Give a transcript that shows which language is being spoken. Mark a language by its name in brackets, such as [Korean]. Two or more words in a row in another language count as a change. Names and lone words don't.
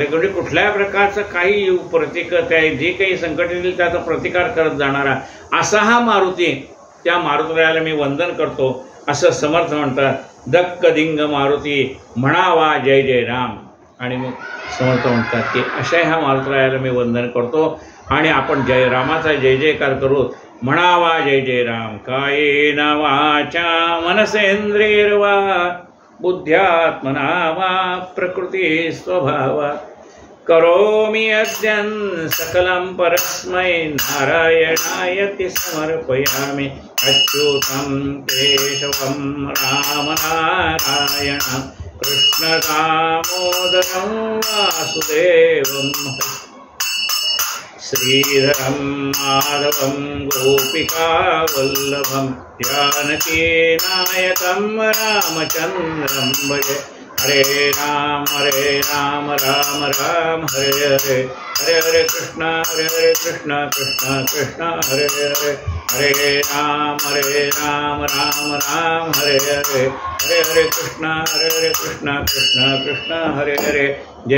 [Marathi] म्हणजे कुठल्याही प्रकारचं काही प्रतिकार त्या जे काही संकट येईल त्याचा प्रतिकार करत जाणारा असा हा मारुती, त्या मारुतरायाला मी वंदन करतो असं समर्थ म्हणतात. धक्कधिंग मारुती म्हणावा जय जय राम. आणि मग समर्थ म्हणतात की अशा ह्या मारुतरायाला मी वंदन करतो, आणि आपण जय रामाचा जय जयकार करू. म्हणावा जय जय राम. [Sanskrit] कायेन वाचा मनसेंद्रियर्वा बुद्ध्यात्मना वा प्रकृती स्वभावा करोमि अद्यं सकलं परस्मै नारायणायति समर्पयामि. अच्युतं केशवं रामनारायणं कृष्ण दामोदरं वासुदेवं श्रीधरं माधवं गोपिकावल्लभं जानकी नायकं रामचन्द्रं भजे. हरे राम राम राम हरे हरे, हरे हरे कृष्ण कृष्ण कृष्ण हरे हरे, हरे राम राम राम हरे हरे, हरे हरे कृष्ण कृष्ण कृष्ण हरे हरे.